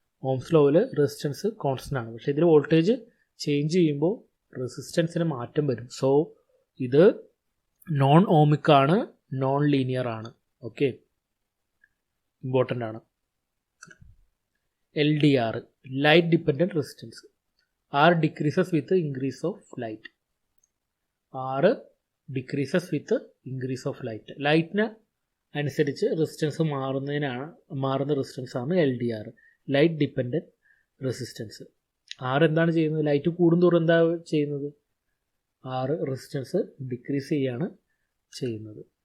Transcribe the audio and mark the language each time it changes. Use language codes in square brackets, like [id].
[ml] Ohm's ലോയിൽ resistance constant ആണ്. പക്ഷേ ഇതിൽ വോൾട്ടേജ് ചേഞ്ച് ചെയ്യുമ്പോൾ റെസിസ്റ്റൻസിന് മാറ്റം വരും. സോ ഇത് നോൺ ഓമിക് ആണ്, നോൺ ലീനിയർ ആണ്. ഓക്കെ, ഇമ്പോർട്ടൻ്റ് ആണ്. [en] LDR, light dependent resistance. R decreases with the increase of light. R decreases with the increase of light. [ml] ലൈറ്റിന് അനുസരിച്ച് റെസിസ്റ്റൻസ് മാറുന്ന റെസിസ്റ്റൻസ് ആണ് LDR, light dependent resistance. R എന്താണ് ചെയ്യുന്നത്? Light കൂടുന്തോറും എന്താ ചെയ്യുന്നത്? R റെസിസ്റ്റൻസ് ഡിക്രീസ് ചെയ്യാണ് ചെയ്യുന്നത്.